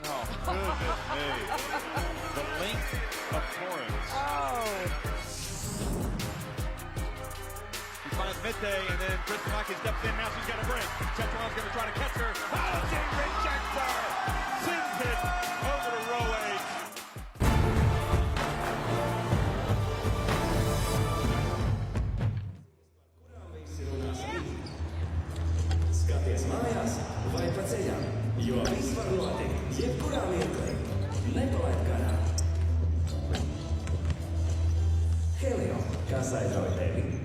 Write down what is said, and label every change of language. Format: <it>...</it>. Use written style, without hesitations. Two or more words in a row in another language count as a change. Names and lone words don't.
<en>Oh, goodness me. The length of Torrens. Oh. He finds Mete, and then Kristalaki steps in. Now she's got a break. Chetron's going to try to catch her. Valentin rejects her. Sends it over to row 8.</en> <lv>Skaties mājās vai pa ceļam, jo viss var notikt jebkurā mirklī. Nepalaid garām. Helio, kas aizrauj tevi?</lv>